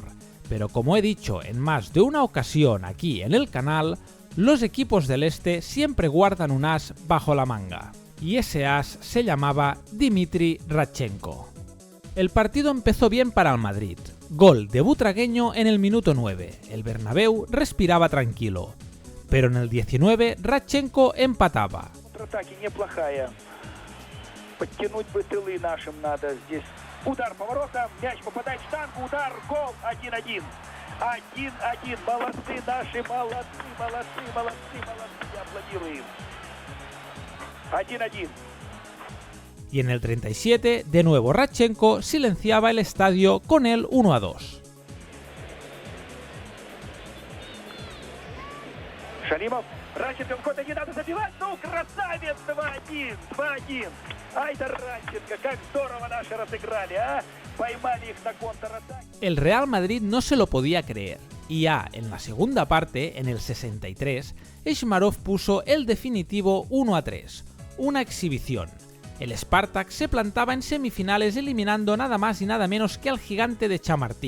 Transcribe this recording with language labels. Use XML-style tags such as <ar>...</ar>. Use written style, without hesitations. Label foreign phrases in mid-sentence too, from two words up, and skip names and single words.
<es>Pero como he dicho en más de una ocasión aquí en el canal, los equipos del este siempre guardan un as bajo la manga. Y ese as se llamaba Dmitry Radchenko. El partido empezó bien para el Madrid. Gol de Butragueño en el minuto 9. El Bernabéu respiraba tranquilo. Pero en el 19 Radchenko empataba.</es> <ru>Удар поворота, мяч попадает в штангу, удар, гол, 1-1. 1-1, молодцы наши, молодцы, аплодируем. 1-1.</ru> <es>Y en el 37, de nuevo Radchenko silenciaba el estadio con el 1-2.</es> <ru>Галимов. Ранченко выходит, не надо забивать. Ну, красавец! 2-1. 2-1. Ай да Ранченко, как здорово наши разыграли, а? Поймали их на контратаque.</ru> <es>El Real Madrid no se lo podía creer, y ya en la segunda parte, en el 63, Eshmarov puso el definitivo 1-3, una exhibición. El Spartak se plantaba en semifinales eliminando nada más y nada menos que al gigante de Chamartín.</es>